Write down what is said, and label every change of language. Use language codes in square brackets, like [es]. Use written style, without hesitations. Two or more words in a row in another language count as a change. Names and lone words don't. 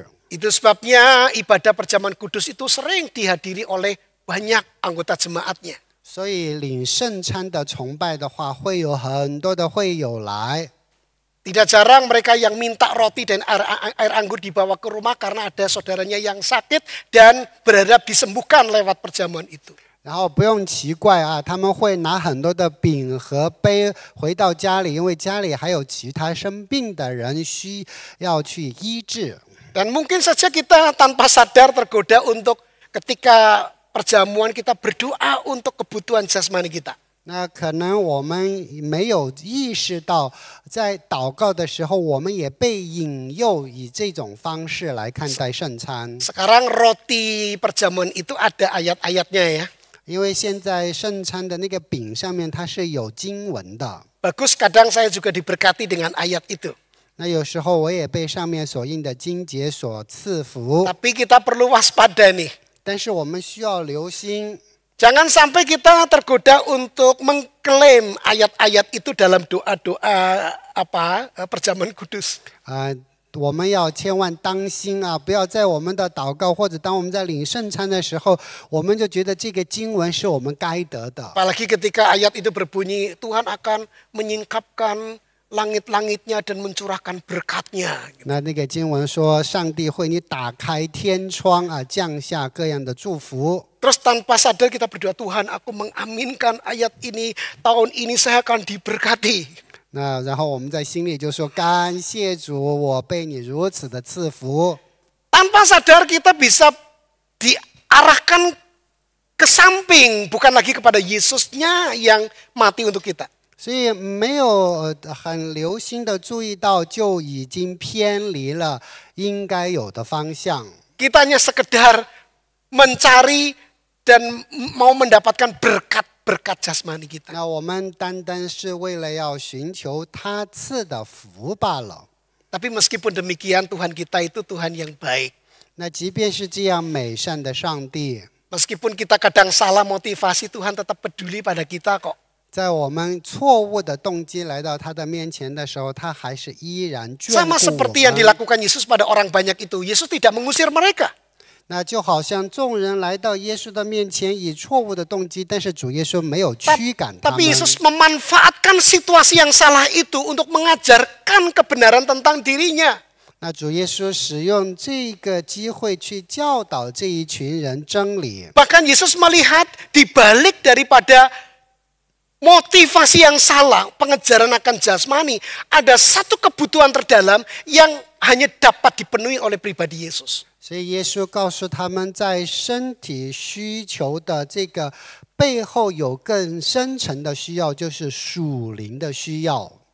[id] Itu sebabnya ibadah perjamuan kudus itu sering dihadiri oleh banyak anggota jemaatnya. [zh] 所以领圣餐的崇拜的话，会有很多的会友来。 [id] Tidak jarang mereka yang minta roti dan air anggur dibawa ke rumah karena ada saudaranya yang sakit dan berharap disembuhkan lewat perjamuan itu. [zh] 然后不用奇怪啊，他们会拿很多的饼和杯回到家里，因为家里还有其他生病的人需要去医治。 [id] Dan mungkin saja kita tanpa sadar tergoda untuk ketika perjamuan kita berdoa untuk kebutuhan jasmani kita. [zh] 那可能我们没有意识到，在祷告的时候，我们也被引诱以这种方式来看待圣餐。 [id] Sekarang roti perjamuan itu ada ayat-ayatnya ya. [zh] 因为现在圣餐的那个饼上面它是有经文的。 [id] Bagus, kadang saya juga diberkati dengan ayat itu. [zh] 那有时候我也被上面所印的经节所赐福， [id] Tapi kita perlu waspada nih. [zh] 但是我们需要留心， [id] Jangan sampai kita tergoda untuk mengklaim ayat-ayat itu dalam doa-doa perjamuan kudus. [zh] 我们要千万当心啊！不要在我们的祷告或者当我们在领圣餐的时候，我们就觉得这个经文是我们该得的。 [id] Apalagi ketika ayat itu berbunyi, Tuhan akan menyingkapkan langit-langitnya dan mencurahkan berkat-Nya. [zh] 那个经文说，上帝会你打开天窗啊，降下各样的祝福。 [id] Terus tanpa sadar kita berdoa, Tuhan aku mengaminkan ayat ini, tahun ini saya akan diberkati. [zh] 那然后我们在心里就说，感谢主，我被你如此的赐福。 [id] Tanpa sadar kita bisa diarahkan ke samping, bukan lagi kepada Yesusnya yang mati untuk kita. [zh] 所以没有很留心的注意到，就已经偏离了应该有的方向。 [id] Kita hanya sekedar mencari dan mau mendapatkan berkat-berkat jasmani kita. [zh] 那我们单单是为了要寻求他赐的福罢了。 [id] Tapi meskipun demikian, Tuhan kita itu Tuhan yang baik. [zh] 那即便是这样美善的上帝， [id] Meskipun kita kadang salah motivasi, Tuhan tetap peduli pada kita kok. [zh] 在我们错误的动机来到他的面前的时候，他还是依然眷 [id] Sama [zh] 顾 [id] seperti yang [zh] 我们。 [id] dilakukan Yesus pada orang banyak itu. Yesus tidak mengusir mereka. [zh] 那就好像众人来到耶稣的面前，以错误的动机，但是主耶稣没有驱赶他们。 [id] Tapi Yesus memanfaatkan situasi yang salah itu untuk mengajarkan kebenaran tentang dirinya. [zh] 那主耶稣使用这个机会去教导这一群人真理。 [id] Bahkan Yesus melihat di balik daripada motivasi yang salah, pengejaran akan jasmani, ada satu kebutuhan terdalam yang hanya dapat dipenuhi oleh pribadi Yesus. [zh] 所以耶稣告诉他们，在身体需求的这个背后，有更深层的需要，就是属灵的需要。